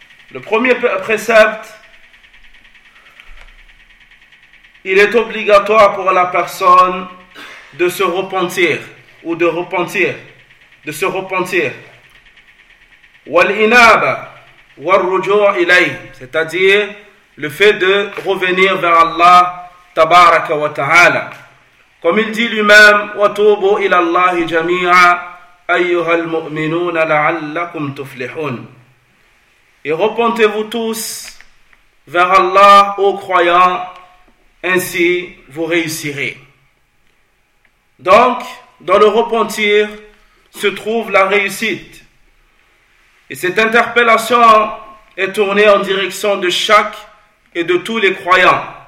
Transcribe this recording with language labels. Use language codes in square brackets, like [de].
[fr] Le premier précepte, il est obligatoire pour la personne de se repentir, ou de repentir, de se repentir. [ar] وَالْإِنَابَ وَالْرُجُوعِ إِلَيْهِ, [fr] c'est-à-dire le fait de revenir vers Allah, [ar] tabaraka wa ta'ala. [fr] Comme il dit lui-même, [ar] وَتُوبُوا إِلَى اللَّهِ جَمِيعًا أَيُّهَا الْمُؤْمِنُونَ لَعَلَّكُمْ تُفْلِحُونَ. [fr] Et repentez-vous tous vers Allah, ô croyants, ainsi vous réussirez. Donc, dans le repentir se trouve la réussite. Et cette interpellation est tournée en direction de chaque et de tous les croyants.